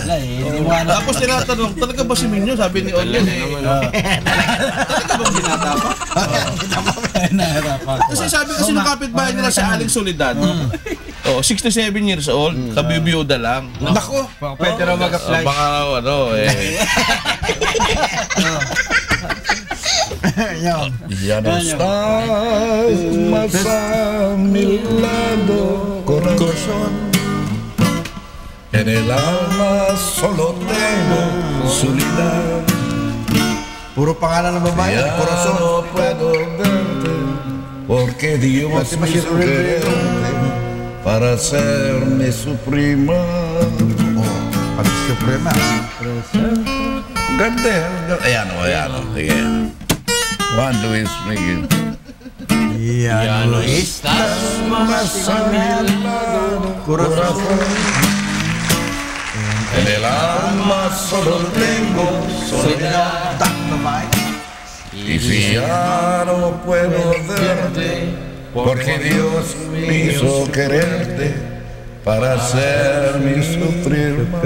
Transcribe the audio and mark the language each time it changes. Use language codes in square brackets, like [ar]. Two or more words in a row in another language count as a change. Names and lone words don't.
[tl] Tapos tinatanong, talaga ba si Minyo? Sabi ni Onyel talaga ba binata pa? Kasi sabi kasi ng kapitbahay nila si Aling Soledad. 67 years old, kabibiyuda lang. Nako, pwede raw mag-apply. Baka [es] Ya no estás más a mi lado, corazón. En el alma solo tengo soledad. [tl] Puro pangalan ng babae, [es] corazón. No puedo verte porque Dios me hizo quererte para hacerme su prima. [tl] Pati Suprema. Ganda yan. Ayan o. Sige. Juan Luis Miguel. Yan, Luis. Corazón. [es] En el alma solo tengo soledad. Y si ya no puedo verte, porque Dios me hizo quererte para hacerme sufrir.